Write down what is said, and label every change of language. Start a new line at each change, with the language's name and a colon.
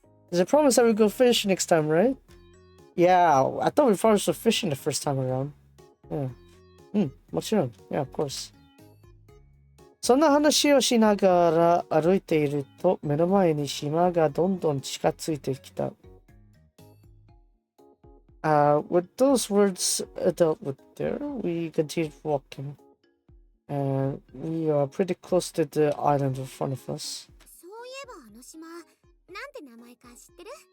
English: There's a promise that we go fishing next time, right? Yeah, I thought we promised to fishing the first time around. Yeah.
Japanese: もちろん。
English: Yeah, of course.
Japanese: そんな話をしながら歩いていると、目の前に島がどんどん近づいてきた。
English: With those words dealt with there, we continued walking. And we are pretty close to the island in front of us.
Japanese: そういえばあの島、なんて名前か知ってる